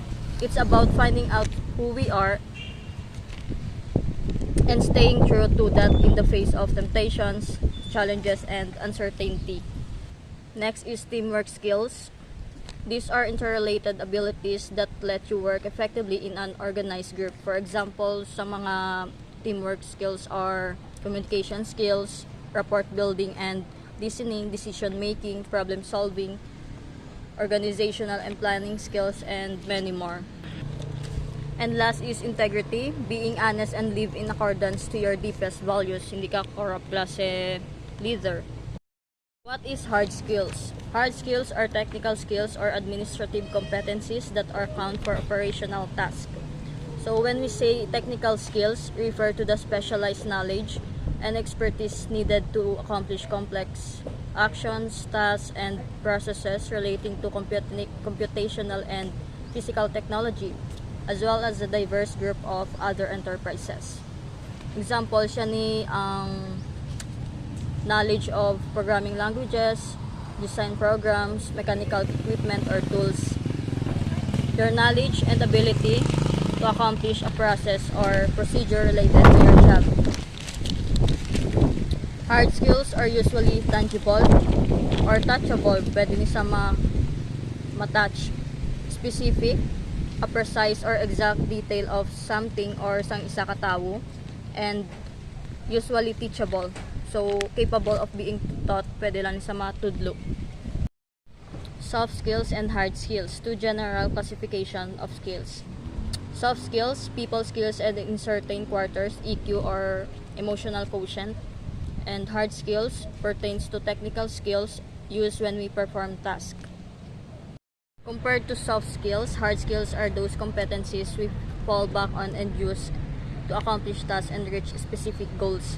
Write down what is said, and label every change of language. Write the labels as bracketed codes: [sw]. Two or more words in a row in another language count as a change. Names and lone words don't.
[en] It's about finding out who we are and staying true to that in the face of temptations, challenges, and uncertainty. Next is teamwork skills. These are interrelated abilities that let you work effectively in an organized group. For example, [hil] sa mga [en] teamwork skills are communication skills, rapport building and listening, decision making, problem solving, organizational and planning skills, and many more. And last is integrity, being honest and live in accordance to your deepest values. [hil] Hindi ka corrupt klase leader. [en] What is hard skills? Hard skills are technical skills or administrative competencies that are count for operational tasks. So when we say technical skills, refer to the specialized knowledge and expertise needed to accomplish complex actions, tasks, and processes relating to computational and physical technology, as well as a diverse group of other enterprises. Example [hil] siya ni ang [en] knowledge of programming languages, design programs, mechanical equipment or tools. Your knowledge and ability to accomplish a process or procedure related to your job. Hard skills are usually tangible or touchable. [hil] Pwede ni sa ma-touch. [en] Specific, a precise or exact detail of something or [hil] sang isa ka tawo. [en] And usually teachable. So, capable of being taught, [hil] pwede lang sa matudlo. [en] Soft skills and hard skills, two general classification of skills. Soft skills, people skills and in certain quarters, EQ or emotional quotient. And hard skills pertains to technical skills used when we perform tasks. Compared to soft skills, hard skills are those competencies we fall back on and use to accomplish tasks and reach specific goals.